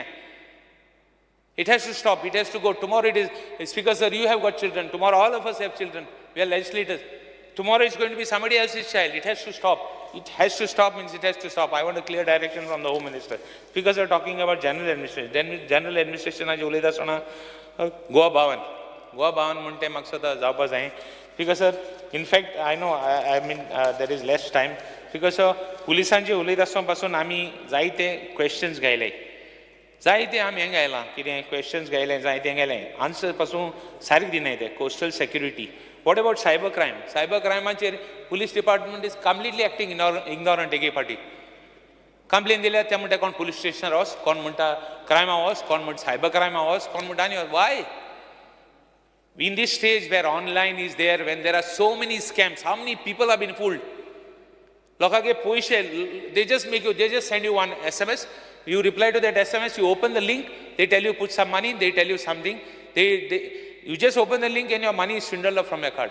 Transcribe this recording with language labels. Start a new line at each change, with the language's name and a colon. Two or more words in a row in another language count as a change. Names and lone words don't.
English: It has to stop, it has to go. Tomorrow it is, Speaker sir, you have got children. Tomorrow all of us have children. We are legislators. Tomorrow it's going to be somebody else's child. It has to stop. It has to stop means it has to stop. I want a clear direction from the Home Minister. Speaker sir, talking about general administration. General administration
Konkani: आज उलयता आसतना Goa Bhavan म्हणटे म्हाका सदां जावपा जाय.
English: Speaker sir, in fact, I know, I mean, there is less time. Speaker sir,
Konkani: पुलिसांचे उलयता आसतना पासून आमी जायते questions घायले. जायते आमी हें घायलां कितें क्वेश्चन्स घायले जायते घायलें आन्सर पासून सारकें दिनाय ते
English: coastal security what about cyber
Konkani: क्रायमाचेर
English: police department is completely acting ignorant
Konkani: एके फाटी कंप्लेन दिल्यार ते म्हणटा कोण
English: police station
Konkani: वच कोण म्हणटा क्रायमा वच कोण म्हणटा
English: cyber crime
Konkani: वच कोण म्हणटा आनी वाय
English: in this stage where online is there, when there are so many scams, how many people have been fooled?
Konkani: Lokage poishe,
English: they just send you one SMS, you reply to that SMS, you open the link, they tell you put some money, they tell you something, you just open the link and your money is swindled off from your card.